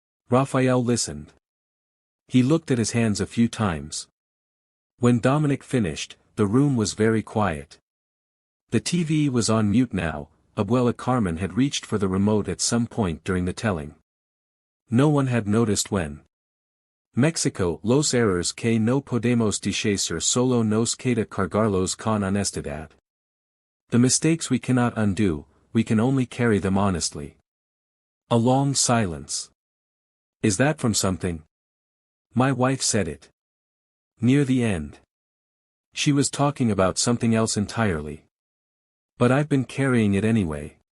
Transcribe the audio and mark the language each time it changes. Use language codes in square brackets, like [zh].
[en] Rafael listened. He looked at his hands a few times. When Dominic finished, the room was very quiet. The TV was on mute now. Abuela Carmen had reached for the remote at some point during the telling. No one had noticed when. [es] Mexico, los errores que no podemos dishacer solo nos queda cargarlos con honestidad. [en] The mistakes we cannot undo, we can only carry them honestly. A long silence. Is that from something? My wife said it. Near the end. She was talking about something else entirely. But I've been carrying it anyway.